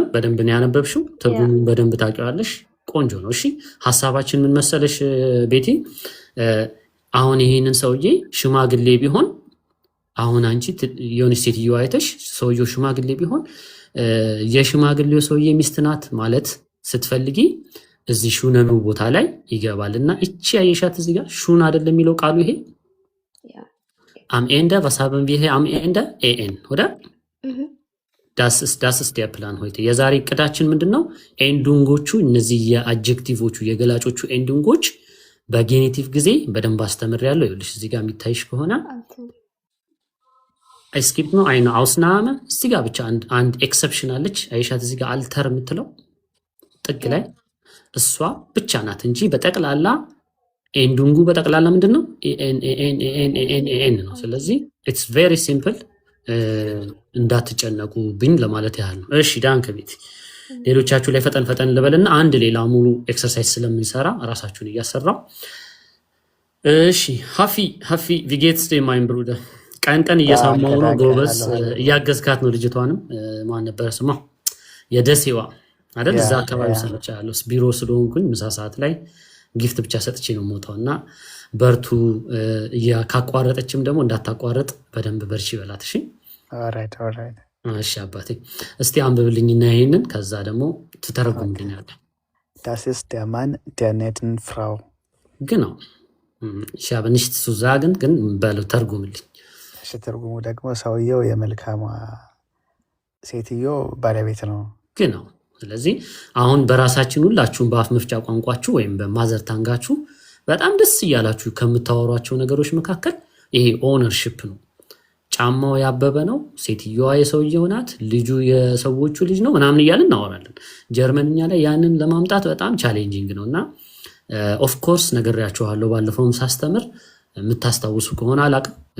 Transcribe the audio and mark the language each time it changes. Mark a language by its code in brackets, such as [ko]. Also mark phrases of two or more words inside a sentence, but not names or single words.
[am] በደንብ ነው ያነበብሽው ትርጉሙን በደንብ ታውቂዋለሽ ቆንጆ ነው እሺ ሐሳባችን ምን መሰለሽ ቤቲ አሁን ይሄንን ሰውዬ ሽማግሌ ቢሆን አሁን አንቺ የሆነ ሴትዮ አይተሽ ሰውዬው ሽማግሌ ቢሆን የሽማግሌው ሰውዬ ሚስት ናት ማለት ስትፈልጊ እዚህ ሹነኑ ቦታ ላይ ይገባልና እቺ ያየሻት እዚህ ጋር ሹን አይደለም የሚለው ቃሉ ይሄ [de] am Ende was haben wir hier am Ende en oder das ist der Plan heute [am] የዛሬ ቅዳችን ምንድነው ኤንዱንጎቹ እነዚህ የአድጀክቲቮቹ የገላጮቹ ኤንዱንጎች በጌኔቲቭ ጊዜ በደንብ አስተምሬያለሁ ይኸውልሽ እዚህ ጋር የሚታይሽ ከሆነ [de] es gibt nur eine Ausnahme [am] እዚህ ጋር ብቻ አንድ ኤክሰፕሽን አለች አይሻት እዚህ ጋር አልተር የምትለው ጥግ ላይ እሷ ብቻ ናት እንጂ በጠቅላላ ኤንዱንጉ በጠቅላላ ምንድነው ኤን ነው ስለዚህ [en] it's very simple [am] እንዳትጨነቁ ብኝ ለማለት ያህል ነው እሺ ዳንከ ቤት ሌሎቻችሁ ላይ ፈጠን ልበልና አንድ ሌላ ሙሉ ኤክሰርሳይዝ ስለምንሰራ ራሳችሁን እያሰራው እሺ ሃፊ [de] wie geht's dir mein Bruder [am] ቀን እየሰማው ነው ጎበዝ እያገዝካት ነው ልጅቷንም ማን ነበር ስማ የደሴዋ አይደል እዛ አካባቢ ሰምቻለሁ ቢሮ ስለሆንኩኝ ምሳ ሰዓት ላይ ጊፍት ብቻ ሰጥቼ ነው የምወጣውና በርቱ። ካቋረጠችም ደግሞ እንዳታቋረጥ በደንብ በርቺ በላት። እሺ [en] alright alright። [am] እሺ አባቴ እስቲ አንብብልኝና ይሄንን ከዛ ደግሞ ትተረጉምልኛለህ። [de] Das ist der Mann der netten Frau. Genau. Ich habe nichts zu sagen, [am] ግን በለው ተርጉምልኝ። እሺ ትርጉሙ ደግሞ ሰውየው የመልካሟ ሴትዮ ባለቤት ነው። [de] Genau. [am] ስለዚህ አሁን በራሳችን ሁላችሁም በአፍ መፍጫ ቋንቋችሁ ወይም በማዘር ታንጋችሁ በጣም ደስ እያላችሁ ከምታወሯቸው ነገሮች መካከል ይሄ ኦነርሺፕ ነው። ጫማው ያበበ ነው፣ ሴትዮዋ የሰውየው ናት፣ ልጁ የሰዎቹ ልጅ ነው ምናምን እያልን እናወራለን። ጀርመንኛ ላይ ያንን ለማምጣት በጣም ቻሌንጂንግ ነውና [en] of course [am] ነግሬያችኋለሁ ባለፈውም ሳስተምር የምታስታውሱ ከሆነ አላቅም።